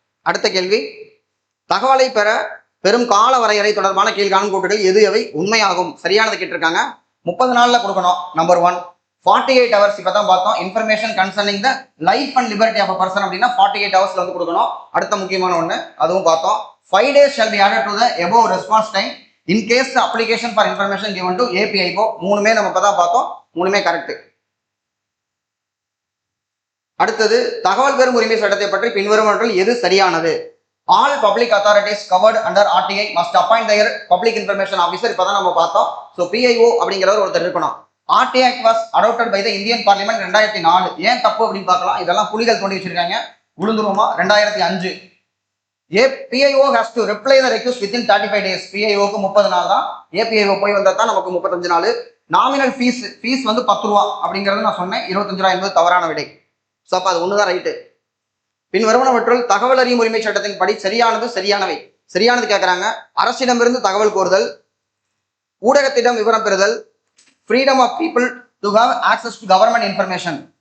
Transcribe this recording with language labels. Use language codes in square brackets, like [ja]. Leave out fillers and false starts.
[ta] அடுத்த கேள்வி, தகவலை பெற பெரும் கால வரையறை தொடர்பான கீழ்காணும் கூற்றுகள் எது எவை உண்மையாகும்? சரியானது கேட்டிருக்காங்க. 30 நாள்ல கொடுக்கணும். Number 1 48 hours. இப்பதான் பார்த்தோம் [en] information concerning the life and liberty of person [ta] அப்படின்னா 48 ஹவர்ஸ்ல வந்து கொடுக்கணும். அடுத்த முக்கியமான ஒண்ணு அதுவும் பார்த்தோம். [en] 5 days shall be added to the above response time in case the application for information given to API. [ta] மூணுமே நம்ம இப்பதான் பார்த்தோம், மூணுமே கரெக்ட். அடுத்தது தகவல் பெறும் உரிமை சட்டத்தை பற்றி பின்வருவனவற்றில் எது சரியானது? [en] All public authorities covered under RTI must appoint their public information officer. [ta] இப்பதான் நம்ம பார்த்தோம். ஸோ PIO அப்படிங்கிறவர் ஒருத்தர் இருக்கணும். [en] RTI Act was adopted by the Indian Parliament 2004. [ta] ஏன் தப்பு அப்படின்னு பார்க்கலாம். இதெல்லாம் புலிகள் தோண்டி வச்சிருக்காங்க, விழுந்துருவோமா. [en] 2005 PIO has to reply the request within 35 days. [ta] PIOக்கு 30 நாள் தான். APIO போய் வந்தா தான் நமக்கு 35 நாள். நாமினல் ஃபீஸ் வந்து 10 ரூபா அப்படிங்கிறது நான் சொன்னேன். 25 ரூபா என்பது தவறான விடை. ஸோ அப்போ அது ஒண்ணுதான் ரைட்டு. பின்வருவனவற்றுள் தகவல் அறியும் உரிமை சட்டத்தின் படி சரியானது சரியானவை. சரியானது கேட்கறாங்க. அரசிடமிருந்து தகவல் கோருதல், ஊடகத்திடம் விவரம் பெறுதல், [en] Freedom of people to have access to government information.